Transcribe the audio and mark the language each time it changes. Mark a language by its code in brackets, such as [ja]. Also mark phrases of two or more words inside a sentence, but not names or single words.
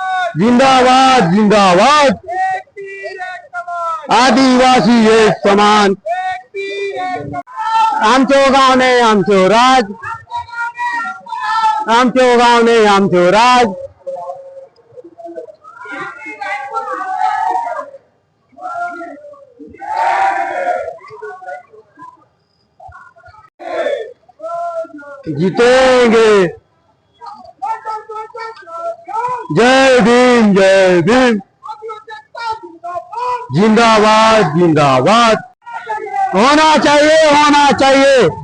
[hi] जिंदाबाद जिंदाबाद, आदिवासी एक समान, [hlb] आमचो गाव ने आमचो राज, आमचो गाव ने आमचो राज। [hi] जीतेंगे, जय भीम जय भीम, जिंदाबाद जिंदाबाद, होना चाहिए होना चाहिए,